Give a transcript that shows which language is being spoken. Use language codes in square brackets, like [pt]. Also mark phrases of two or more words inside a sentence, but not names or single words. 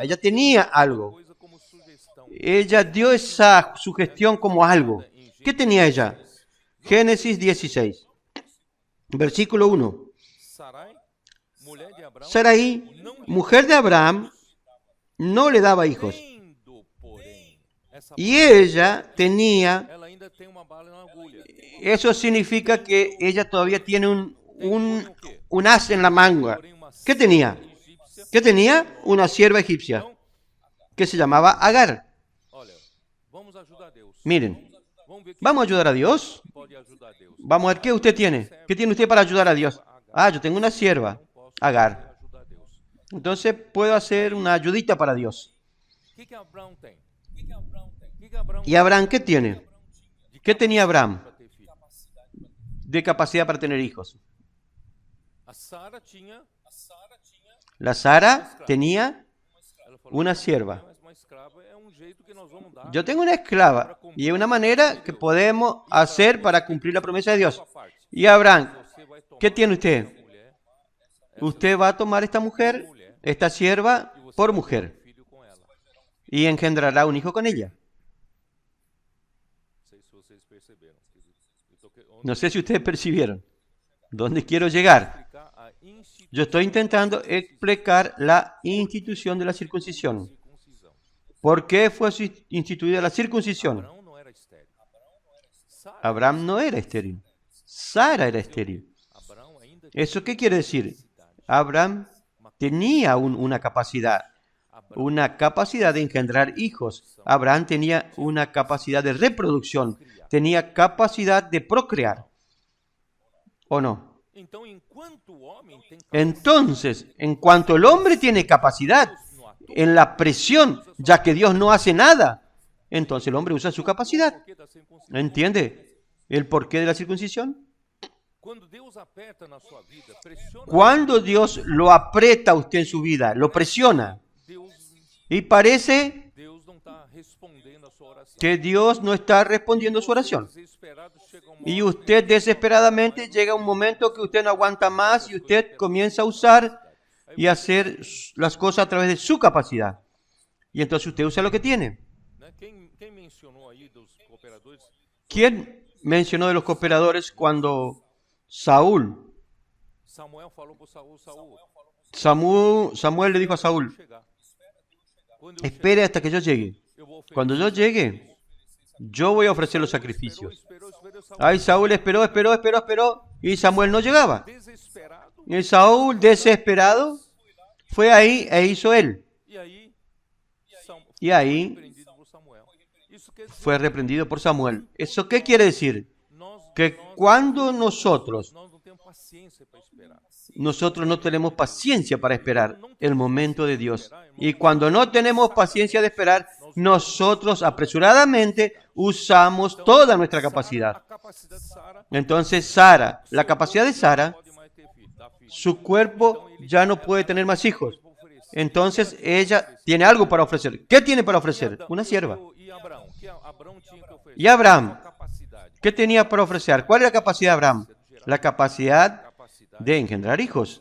[es] Ella tenía algo. Ella dio esa sugestión como algo. ¿Qué tenía ella? Génesis 16, versículo 1. Sarai, mujer de Abraham, no le daba hijos. [pt] tendo, porém, essa [es] Y ella tenía, [pt] ela ainda tem uma bala e uma agulha. [es] eso significa que ella todavía tiene [pt] Porém, o quê? [es] un as en la manga. [pt] Porém, uma [es] ¿Qué tenía? [pt] egípcia. [es] ¿Qué tenía? Una sierva egipcia [pt] Então, [es] que se llamaba Agar. [pt] olha, vamos ajudar a Deus. [es] Miren, [pt] Vamos ver quem [es] vamos a ayudar a Dios. [pt] pode ajudar a Deus. [es] Vamos a ver qué usted tiene. ¿Qué tiene usted para ayudar a Dios? Ah, yo tengo una sierva, [pt] Não posso Agar. ajudar a Deus. [es] Entonces puedo hacer una ayudita para Dios. [pt] O que Abraão tem? O que Abraão [es] ¿Y Abraham qué tiene? ¿Qué tenía Abraham [pt] para ter filho? [es] de capacidad para tener hijos? [pt] A Sara tinha, [es] La Sara tenía [pt] ela falou, [es] una sierva. [pt] mas uma escrava é um jeito que nós vamos dar [es] Yo tengo una esclava y es una manera que podemos hacer para cumplir la promesa de Dios. [pt] sua parte. [es] Y Abraham, [pt] Você vai tomar [es] ¿qué tiene usted? [pt] essa mulher [es] Usted va a tomar esta mujer, esta sierva, [pt] e você [es] por [pt] vai ter [es] mujer [pt] um filho com ela. [es] y engendrará un hijo con ella. [pt] Não sei se vocês perceberam. [es] No sé si ustedes percibieron dónde quiero llegar. [pt] Explicar a [es] Yo estoy intentando explicar la institución de la circuncisión. [pt] circuncisão. [es] ¿Por qué fue instituida la circuncisión? [pt] Abraão não era estéril. Sara, [es] Abraham no era estéril. Sara era estéril. [pt] Abraão ainda [es] ¿Eso qué quiere decir? Abraham tenía una capacidad de engendrar hijos. Abraham tenía una capacidad de reproducción, tenía capacidad de procrear. ¿O no? [pt] Então, enquanto o homem tem [es] Entonces, en cuanto el hombre tiene capacidad [pt] no ator, [es] en la presión, ya que Dios no hace nada, entonces el hombre usa su capacidad. [pt] porquê da circuncisão? [es] ¿Entiende el porqué de la circuncisión? [pt] Quando Deus aperta na sua vida, pressiona [es] Cuando Dios lo aprieta a usted en su vida, lo presiona, [pt] Deus, [es] y parece [pt] Deus não está respondendo a sua oração. [es] que Dios no está respondiendo a su oración. [pt] Desesperado chega [es] Y usted desesperadamente llega un momento que usted no aguanta más y usted comienza a usar y hacer las cosas a través de su capacidad. Y entonces usted usa lo que tiene. [pt] né? Quem mencionou aí dos cooperadores? [es] ¿Quién mencionó de los cooperadores cuando Saúl, [pt] Samuel falou para [es] Samuel le dijo a Saúl, [pt] chegar. Quando eu [es] espere hasta que yo llegue. [pt] chegar, eu vou oferecer. [es] Cuando yo llegue, yo voy a ofrecer los sacrificios. [pt] Esperou, Samuel [es] Ay, Saúl esperó, y Samuel no llegaba. [pt] desesperado. [es] Y Saúl, desesperado, fue ahí e hizo él. [pt] E aí, [es] Y ahí [pt] repreendido por Samuel. Isso quer dizer, [es] fue reprendido por Samuel. ¿Eso qué quiere decir? [pt] nós [es] Que cuando nosotros [pt] não temos paciência para esperar. [es] no tenemos paciencia para esperar el momento de Dios. Y cuando no tenemos paciencia de esperar, nosotros apresuradamente usamos toda nuestra capacidad. [pt] A capacidade de Sara [es] Entonces Sara, la capacidad de Sara, [pt] pode mais ter filho, dar filho. [es] su cuerpo ya no puede tener más hijos. Entonces ella tiene algo para ofrecer. ¿Qué tiene para ofrecer? Una sierva. [pt] E Abraão? Que Abraão tinha que oferecer? [es] Y Abraham, [pt] Sua capacidade. [es] ¿qué tenía para ofrecer? ¿Cuál era la capacidad de Abraham? La capacidad [pt] Capacidade [es] de engendrar hijos.